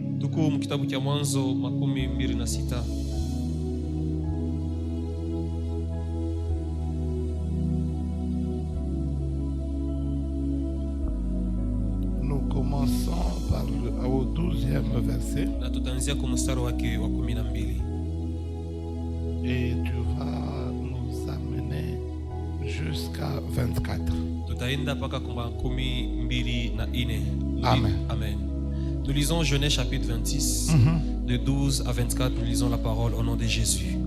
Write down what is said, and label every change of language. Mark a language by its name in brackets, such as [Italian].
[Swahili] Tuko mkitabu cha Mwanzo 26. [French] Nous commençons au 12e verset. [Swahili] Na tutaanzia kwa mstari wake wa 12. [French] Et tu vas nous amener jusqu'à 24. [Swahili] Tutaenda paka kwa 24. Amen. Amen. [French] Nous lisons Genèse chapitre 26, de 12 à 24. Nous lisons la parole au nom de Jésus.